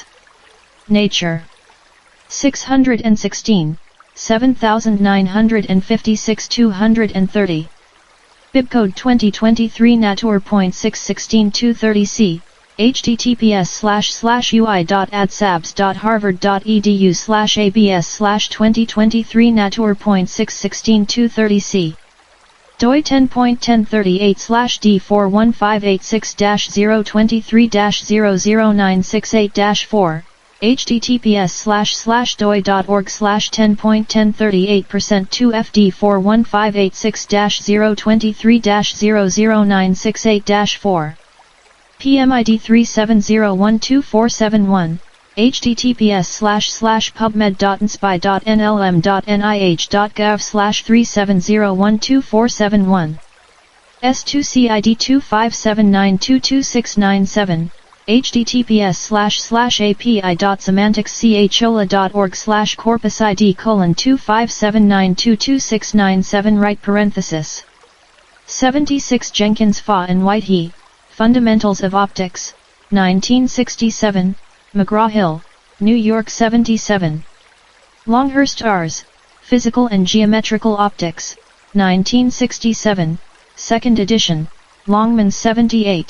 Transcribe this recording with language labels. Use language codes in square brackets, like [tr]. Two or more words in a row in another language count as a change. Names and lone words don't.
[en] Nature. 616, 7956 230. Bibcode 2023 Natur.616 230c. https://ui.adsabs.harvard.edu/abs/2023 Natur.616 230c. doi 10.1038/D41586-023-00968-4 https://doi.org/10.1038%2FD41586-023-00968-4 PMID 37012471 https://pubmed.inspi.nlm.nih.gov/37012471 S2CID 257922697 https://api.semanticschola.org/corpusid:257922697 right parenthesis 76 Jenkins Fa and Whitehey, Fundamentals of Optics, 1967, McGraw-Hill, New York 77. Longhurst Rs., Physical and Geometrical Optics, 1967, 2nd edition, Longman 78.